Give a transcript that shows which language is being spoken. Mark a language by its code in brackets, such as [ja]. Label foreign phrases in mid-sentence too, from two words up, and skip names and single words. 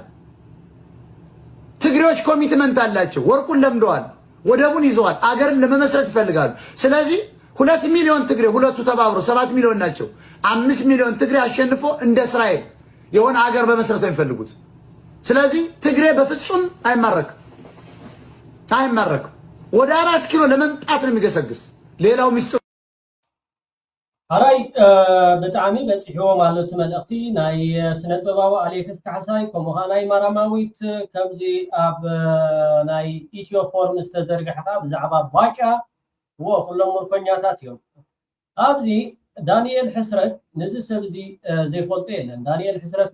[am] ትግሬዎች ኮሚትመንት አላቸው። ወርቁን ለምደዋል፣ ወደቡን ይዘዋል፣ አገርን ለመመስረት ይፈልጋሉ። ስለዚህ 2 ሚሊዮን ትግሬ ሁለቱ ተባብሮ 7 ሚሊዮን ናቸው። 5 ሚሊዮን ትግሬ አሸንፎ እንደ እስራኤል የሆነ አገር በመስረት ነው የሚፈልጉት። ስለዚህ ትግሬ በፍጹም አይማረክም። ወደ 4 ኪሎ ለመምጣት ነው የሚገሰግስ። ሌላው ሚስጥሩ [ti] አራይ በጣዕሚ በጽሕዎ ማለት መልእኽቲ ናይ ስነ ጥበባዊ አሌክስ ካሕሳይ ከምኡኻ ናይ ማራማዊት ከምዚ ኣብ ናይ ኢትዮ ፎርም ዝተዘርግሐ ብዛዕባ ባጫ ኩሎም ምርኮኛታት እዮም። ኣብዚ ዳንኤል ሕስረት ነዚ ሰብ እዚ ዘይፈልጦ የለን። ዳንኤል ሕስረት